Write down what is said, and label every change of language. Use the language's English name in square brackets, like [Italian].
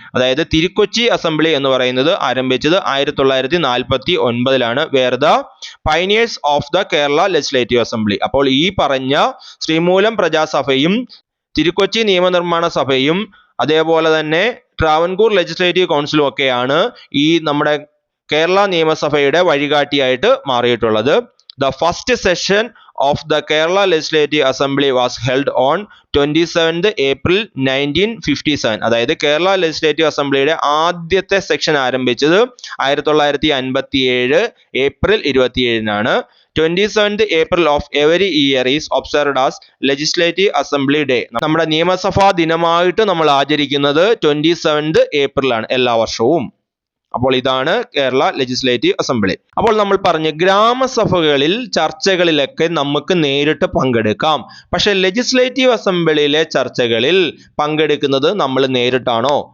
[Malayalam] അതായത് തിരുക്കൊച്ചി അസംബ്ലി എന്ന് പറയുന്നത് ആരംഭിച്ചത് 1949 [English] Where the pioneers of the Kerala legislative assembly. [Malayalam] അപ്പോൾ ഈ പറഞ്ഞ ശ്രീമൂലം പ്രജാസഭയും തിരുക്കൊച്ചി നിയമനിർമ്മാണ സഭയും അതേപോലെ തന്നെ ട്രാവൻകൂർ ലെജിസ്ലേറ്റീവ് കൗൺസിലും ഒക്കെയാണ് ഈ നമ്മുടെ കേരള നിയമസഭയുടെ വഴികാട്ടിയായിട്ട് മാറിയിട്ടുള്ളത്. [English] The first session of the Kerala Legislative Assembly was held on 27th April 1957. [Malayalam] അതായത് കേരള ലെജിസ്ലേറ്റീവ് അസംബ്ലിയുടെ ആദ്യത്തെ സെക്ഷൻ ആരംഭിച്ചത് 1957 April 27 [English] 27th April of every year is observed as Legislative Assembly Day. [Malayalam] നമ്മുടെ നിയമസഭാ ദിനമായിട്ട് നമ്മൾ ആചരിക്കുന്നത് 27th April എല്ലാ വർഷവും. അപ്പോൾ ഇതാണ് കേരള ലെജിസ്ലേറ്റീവ് അസംബ്ലി. അപ്പോൾ നമ്മൾ പറഞ്ഞു ഗ്രാമസഭകളിൽ ചർച്ചകളിലൊക്കെ നമുക്ക് നേരിട്ട് പങ്കെടുക്കാം. പക്ഷെ ലെജിസ്ലേറ്റീവ് അസംബ്ലിയിലെ ചർച്ചകളിൽ പങ്കെടുക്കുന്നത് നമ്മൾ നേരിട്ടാണോ?